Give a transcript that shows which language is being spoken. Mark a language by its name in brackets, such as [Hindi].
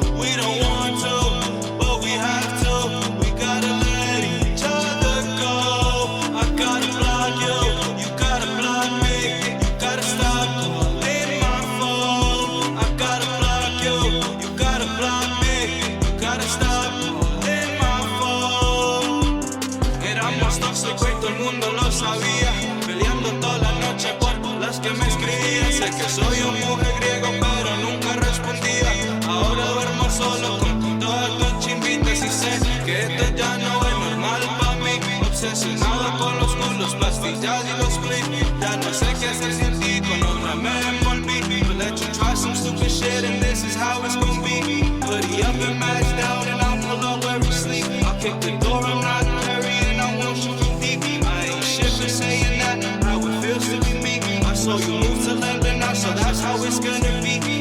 [English] We don't want to, but we have to. We gotta let each other go. I gotta block you, you gotta block me. You gotta stop calling my phone. I gotta block you, you gotta block me. You gotta stop calling my phone. [Spanish] Éramos tóxicos y todo el mundo lo sabía. Peleando toda la noche por las que me escribían. Sé que soy un mujeriego, pero nunca respondía. Ahora duermo solo con todas tus chimbitas y sé que esto ya no es normal para mí. Obsesionado con los culos, pastillas y los flips. Ya no sé qué hacer sin ti, con otra me envolví. [English] But let you try some stupid shit and this is how it's gonna be. Hoodie up and matched out and I'll pull up where we sleep. I'll kick the door, I'm not Harry and I won't shoot you deep. I ain't shit for saying that, how it feels to be me. I saw you move to London now, so that's how it's gonna be.